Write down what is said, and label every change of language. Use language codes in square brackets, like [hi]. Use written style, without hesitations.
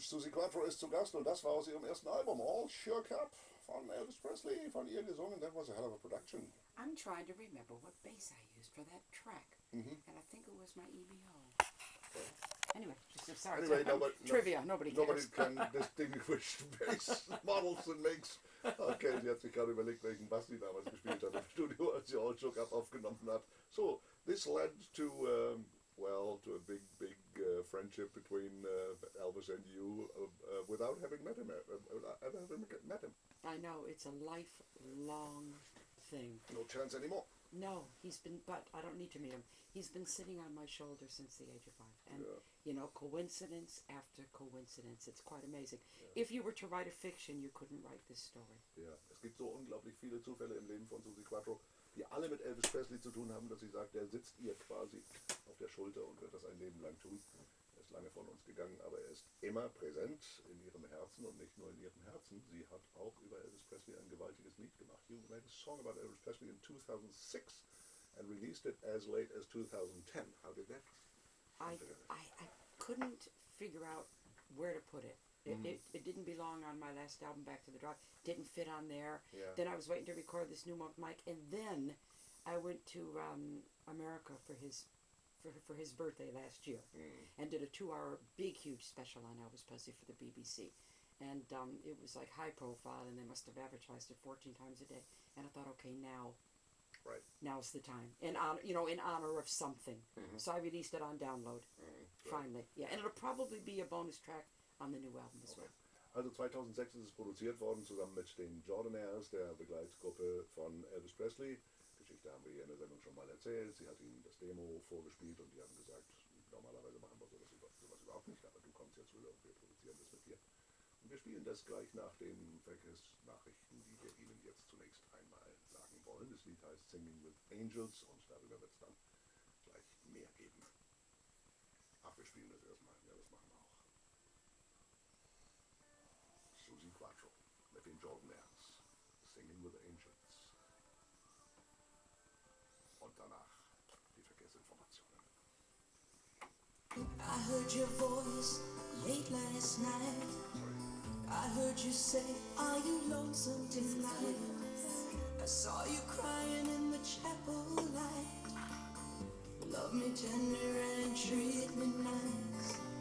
[de] Suzi Quattro ist zu Gast und das war aus ihrem ersten Album, All Shook Up, von Elvis Presley, von ihr gesungen. [en] That was a hell of a production. I'm trying to remember what bass I used for that track, and I think it was my EVO. Anyway, just sorry. Anyway, Trivia. Nobody cares. can distinguish bass models and makes. [de] Okay, sie hat sich gerade überlegt, welchen Bass sie damals gespielt hat im Studio, als sie All Shook Up aufgenommen hat. [en] So, this led to, to a big friendship between Elvis and you without having met him. Ever met him? I know, it's a lifelong thing. No chance anymore. No, but I don't need to meet him. He's been sitting on my shoulder since the age of 5. And, coincidence after coincidence. It's quite amazing. Yeah. If you were to write a fiction, you couldn't write this story. [de] Ja, es gibt so unglaublich viele Zufälle im Leben von Suzi Quattro, die alle mit Elvis Presley zu tun haben, dass sie sagt, er sitzt ihr quasi auf der Schulter und wird das ein Leben lang tun. Er ist lange von uns gegangen, aber er ist immer präsent in ihrem Herzen und nicht nur in ihrem Herzen. Sie hat auch über Elvis Presley ein gewaltiges Lied gemacht. [en] You made a song about Elvis Presley in 2006 and released it as late as 2010. How did that? I couldn't figure out where to put it. It didn't belong on my last album, Back to the Drive. Didn't fit on there. Yeah. Then I was waiting to record this new one with Mike, and then I went to America for his birthday last year, and did a 2-hour big huge special on Elvis Presley for the BBC, and it was like high profile, and they must have advertised it 14 times a day. And I thought, okay, now's the time, in honor of something. So I released it on download. Finally, yeah, and it'll probably be a bonus track on the new album as well. [de] Also 2006 ist es produziert worden, zusammen mit den Jordanaires, der Begleitgruppe von Elvis Presley. Geschichte haben wir hier in der Sendung schon mal erzählt. Sie hat ihnen das Demo vorgespielt und die haben gesagt, normalerweise machen wir sowas überhaupt nicht, aber du kommst jetzt rüber und wir produzieren das mit dir. Und wir spielen das gleich nach den Verkehrsnachrichten, die wir Ihnen jetzt zunächst einmal sagen wollen. Das Lied heißt Singing with Angels und darüber wird es dann gleich mehr geben. Ach, wir spielen das erstmal. Ja, das machen wir auch. Suzi Quattro mit den Jordanaires. Singing with Angels. Und danach die Verkehrsinformationen. [en] I heard your voice late last night. I heard you say, are you lonesome tonight? I saw you crying in the chapel light. Love me tender and treat me nice.